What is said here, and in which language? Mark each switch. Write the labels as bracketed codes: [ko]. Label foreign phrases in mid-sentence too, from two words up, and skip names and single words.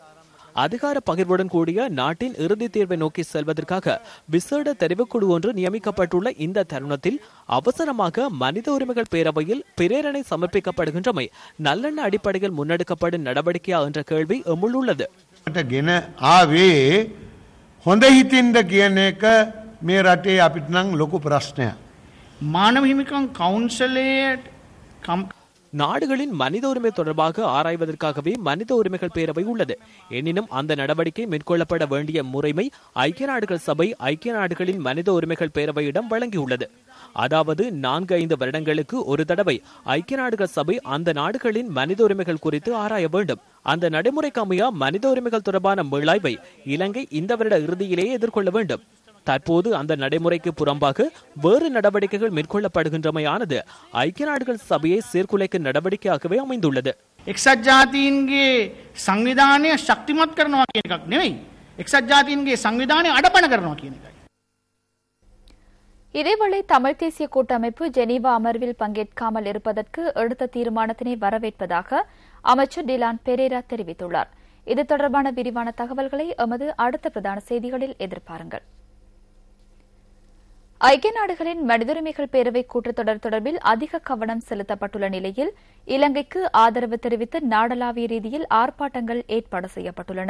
[ta] அதிகார பகிர்வுடன் கூடிய நாட்டின் இறுதி தீர்வை நோக்கி செல்வதற்காக விசேட தெரிவுக்குழு ஒன்று நியமிக்கப்பட்டுள்ள இந்த தருணத்தில் அவசரமாக மனித உரிமைகள் பேரவையில் பிரேரணை சமர்ப்பிக்கப்படுகின்றமை நல்லெண்ண அடிப்படையில் முன்னெடுக்கப்படும் நடவடிக்கையா என்ற கேள்வி எம்முள் உள்ளது. [si] මානව හිමිකම් කවුන්සලයට [ta] நாடுகளின் மனித உரிமை தொடர்பாக ஆராய்வதற்காகவே மனித உரிமைகள் பேரவை உள்ளது. எனினும் அந்த நடவடிக்கை மேற்கொள்ளப்பட வேண்டிய முறைமை ஐக்கிய நாடுகள் சபை ஐக்கிய நாடுகளின் மனித உரிமைகள் பேரவையிடம் வழங்கியுள்ளது. அதாவது 4-5 வருடங்களுக்கு ஒரு தடவை ஐக்கிய நாடுகள் சபை அந்த நாடுகளின் மனித உரிமைகள் குறித்து ஆராய வேண்டும். அந்த நடைமுறைக்கு அமைய மனித உரிமைகள் தொடர்பான மீளாய்வை இலங்கை இந்த வருட இறுதியிலேயே எதிர்கொள்ள வேண்டும். தற்போது அந்த நடைமுறைக்கு புறம்பாக வேறு நடவடிக்கைகள் மேற்கொள்ளப்படுகின்றமையானது ஐக்கிய நாடுகள் சபையை சீர்குலைக்கும் நடவடிக்கையாகவே அமைந்துள்ளது. [si] එක්සත් ජාතීන්ගේ සංවිධානය ශක්තිමත් කරනවා කියන එකක් නෙවෙයි. එක්සත් ජාතීන්ගේ සංවිධානය අඩපණ කරනවා කියන එකයි. [ta] இதேவேளை தமிழ் தேசிய கூட்டமைப்பு ஜெனீவா அமர்வில் பங்கேற்காமல் இருப்பதற்கு எடுத்த தீர்மானத்தினை வரவேற்பதாக அமைச்சர் டிலான் பெரேரா தெரிவித்துள்ளார். இது தொடர்பான விரிவான தகவல்களை எமது அடுத்த பிரதான செய்திகளில் எதிர்பாருங்கள். ஐக்கிய நாடுகளின் மனிதுரிமைகள் பேரவை கூட்டத்தொடர் தொடர்பில் அதிக கவனம் செலுத்தப்பட்டுள்ள நிலையில் இலங்கைக்கு ஆதரவு தெரிவித்து நாடளாவிய ரீதியில் ஆர்ப்பாட்டங்கள் ஏற்பாடு செய்யப்பட்டுள்ளன.